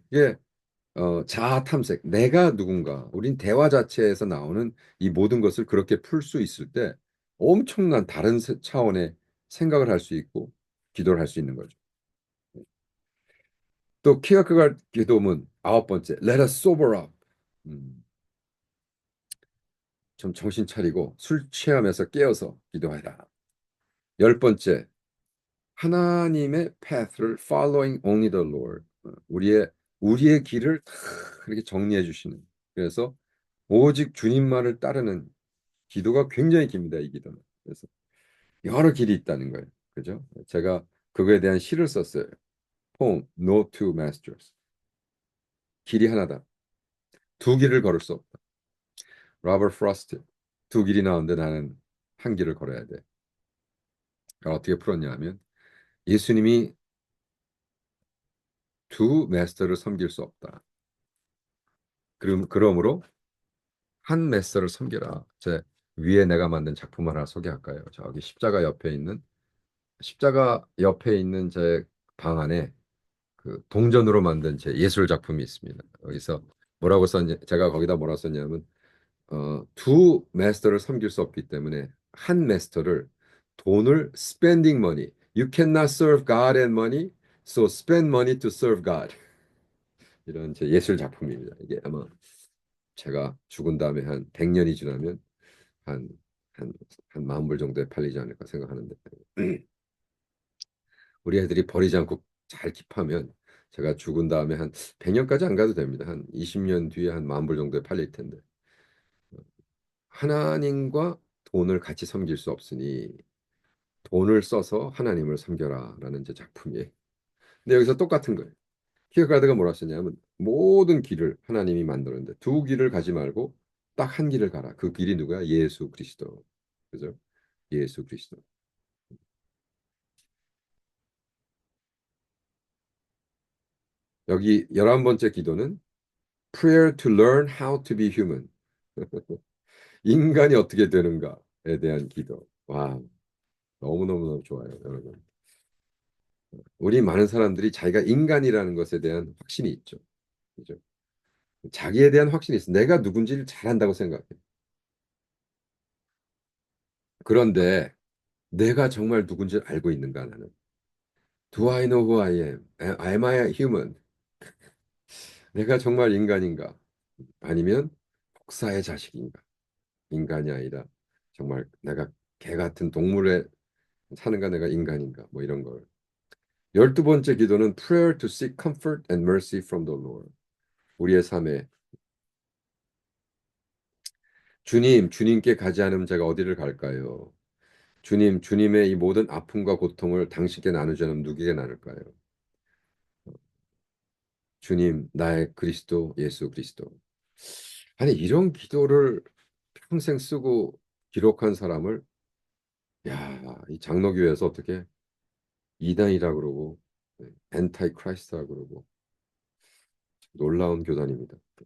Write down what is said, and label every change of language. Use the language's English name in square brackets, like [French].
[Korean] 이게 자아 탐색, 내가 누군가, 우린 대화 자체에서 나오는 이 모든 것을 그렇게 풀 수 있을 때 엄청난 다른 차원의 생각을 할 수 있고 기도를 할 수 있는 거죠. 또 키어크가드 기도문 아홉 번째, [English] Let us sober up. [Korean] 음, 좀 정신 차리고 술 취하면서 깨어서 기도해라. 열 번째, 하나님의 [English] path를 following only the Lord. [Korean] 우리의 길을 다 이렇게 정리해 주시는. 그래서 오직 주님만을 따르는 기도가 굉장히 깁니다. 이 기도는. 그래서 여러 길이 있다는 거예요. 그죠? 제가 그거에 대한 시를 썼어요. [English] Poem, No Two Masters. [Korean] 길이 하나다. 두 길을 걸을 수 없다. 로버트 프로스트. 두 길이 나오는데 나는 한 길을 걸어야 돼. 어떻게 풀었냐 하면 예수님이 두 마스터를 섬길 수 없다. 그러므로 한 마스터를 섬겨라. 제 위에 내가 만든 작품 하나 소개할까요? 저기 십자가 옆에 있는 제 방 안에 그 동전으로 만든 제 예술 작품이 있습니다. 여기서 뭐라고 썼냐? 제가 거기다 뭐라 썼냐면 두 마스터를 섬길 수 없기 때문에 한 마스터를 돈을 [English] spending money. You cannot serve God and money, so spend money to serve God. [Korean] 이런 제 예술 작품입니다. 이게 아마 제가 죽은 다음에 한 100년이 지나면 한, 한, 한 10,000불 정도에 팔리지 않을까 생각하는데 우리 애들이 버리지 않고 잘 킵하면 제가 죽은 다음에 한 100년까지 안 가도 됩니다. 한 20년 뒤에 한 10,000불 정도에 팔릴 텐데 하나님과 돈을 같이 섬길 수 없으니 돈을 써서 하나님을 섬겨라라는 제 작품이에요. 근데 여기서 똑같은 거예요. 키어가드가 뭐라 썼냐면 모든 길을 하나님이 만드는데 두 길을 가지 말고 딱 한 길을 가라. 그 길이 누구야? 예수 그리스도. 그죠? 예수 그리스도. 여기 11번째 기도는 [English] Prayer to learn how to be human. [Korean] 인간이 어떻게 되는가에 대한 기도. 와, 너무너무너무 좋아요, 여러분. 우리 많은 사람들이 자기가 인간이라는 것에 대한 확신이 있죠. 그죠? 자기에 대한 확신이 있어. 내가 누군지를 잘 안다고 생각해. 그런데 내가 정말 누군지를 알고 있는가 나는. [English] Do I know who I am? Am I a human? [Korean] 내가 정말 인간인가? 아니면 복사의 자식인가? 인간이 아니라 정말 내가 개 같은 동물에 사는가 내가 인간인가? 뭐 이런 걸. 12번째 기도는 [English] prayer to seek comfort and mercy from the Lord. [Korean] 우리의 삶에 주님, 주님께 가지 않으면 제가 어디를 갈까요? 주님, 주님의 이 모든 아픔과 고통을 당신께 나누지 않으면 누구에게 나눌까요? 주님, 나의 그리스도, 예수 그리스도. 아니, 이런 기도를 평생 쓰고 기록한 사람을, 야, 이 장로교에서 어떻게 이단이라 그러고, 엔타이 크라이스트라 그러고, 놀라운 교단입니다.